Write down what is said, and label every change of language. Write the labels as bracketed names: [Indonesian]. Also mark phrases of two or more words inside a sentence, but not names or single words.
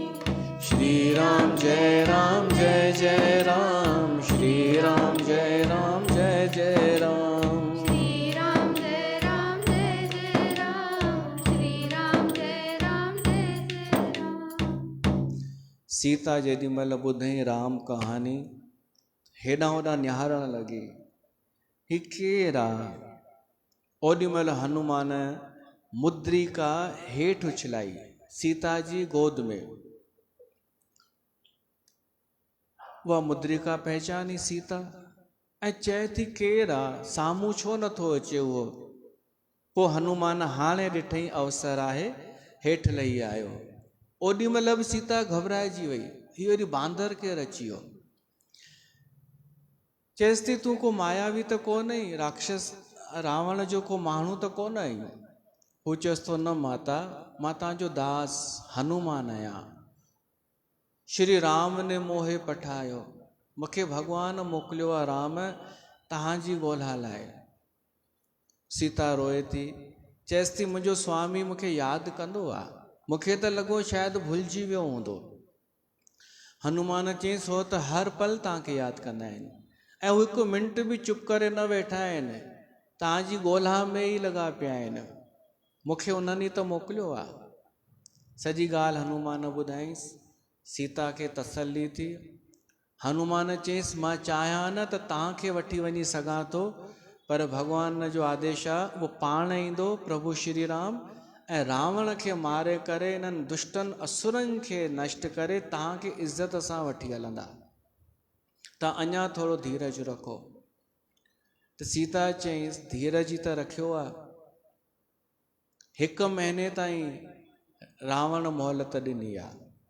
[Hindi] श्री राम जय जय राम श्री राम जय जय राम। श्री राम जय जय राम श्री राम जय जय राम। [Sindhi] सीता जेॾी महिल ॿुधई राम कहानी हेॾां होॾां निहारण लॻी ही केरु आहे। ओॾी महिल हनुमान मुद्रिका हेठि उछलाई सीता जी गोद में। उहा मुद्रिका पहचानी सीता ऐं चए थी केरु आहे साम्हूं छो नथो अचे उहो। पोइ हनुमान हाणे ॾिठई अवसर आहे हेठि लही आयो। ओॾी महिल बि सीता घबराइजी वई हीअ वरी बांदर केरु अची वियो। चएसि थी तूं को मायावी त कोन आई राक्षस रावण जो को माण्हू त कोन आई। हू चएसि थो न माता मां तव्हांजो दास हनुमान आहियां। [Hindi] श्री राम ने मोहे पठायो, [Sindhi] मूंखे भगवान मोकिलियो आहे राम तव्हांजी ॻोल्हा लाइ। सीता रोए थी, चएसि थी मुंहिंजो स्वामी मूंखे यादि कंदो आहे, मूंखे त लॻो शायदि भुलिजी वियो हूंदो। हनुमान चयईंसि हो त हर पल तव्हांखे यादि कंदा आहिनि ऐं हू हिकु मिंट बि चुप करे न वेठा आहिनि, तव्हांजी ॻोल्हा में ई लॻा पिया आहिनि, मूंखे उन्हनि त मोकिलियो आहे। सॼी ॻाल्हि हनुमान ॿुधाईंसि, सीता खे तसल्ली थी। हनुमान चयईंसि मां चाहियां न त तव्हांखे वठी वञी सघां थो, पर भॻवान जो आदेश आहे उहो पाण ईंदो प्रभु श्री राम ऐं रावण खे मारे करे इन्हनि दुष्टनि असुरनि खे नष्ट करे तव्हांखे इज़त सां वठी हलंदा, तव्हां अञा थोरो धीरज रखो। त सीता चयईंसि धीरज त रखियो आहे, 1 महीने ताईं रावण मोहलत ॾिनी आहे।